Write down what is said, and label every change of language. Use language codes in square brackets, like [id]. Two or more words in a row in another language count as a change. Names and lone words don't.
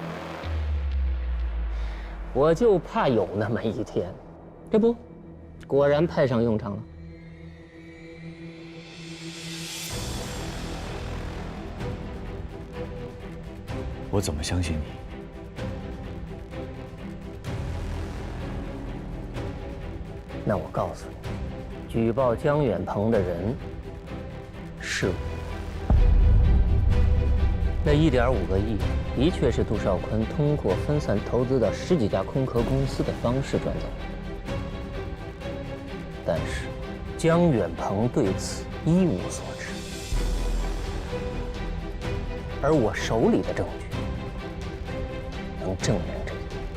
[zh] 我就怕有那麼一天，這不，果然派上用場了。我怎麼相信你？那我告訴你，舉報江遠鵬的人是我。那1.5個億的確是杜少坤通過分散投資到10幾家空殼公司的方式賺走的，但是江遠鵬對此一無所知，而我手裡的證據能證明這個。